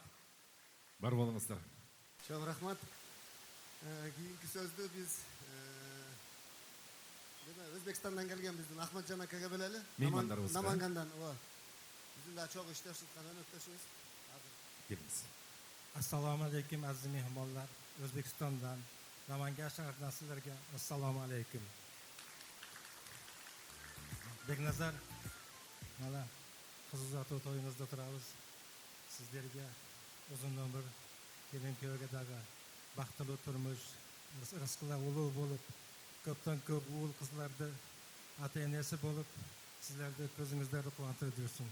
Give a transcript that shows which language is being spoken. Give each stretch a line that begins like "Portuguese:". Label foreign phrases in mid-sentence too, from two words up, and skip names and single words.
Kyrgyz: Бар болуңуздар. Чоң рахмат. Кийинки сөздү биз Өзбекстандан келген биздин Ахматжан акага берели. Меймандарыбыз. Намангандан, ооба. Биздин да чоң иштеш аткан өнөктөшүбүз. Келиңиз.
Uzbek: Assalomu alaykum aziz mehmonlar. O'zbekistondan, Namangan shahridan sizlarga assalomu alaykum. Beknazar, mana qiz uzatuv to'yingizda turamiz. Sizlarga uzun umr, kelin kuyovga dag'i baxtli turmush, rizqlar ulug' bo'lib, ko'pdan ko'p o'g'il qizlarni ota-onasi bo'lib, sizlarni ko'zingizda quvontirib yursin.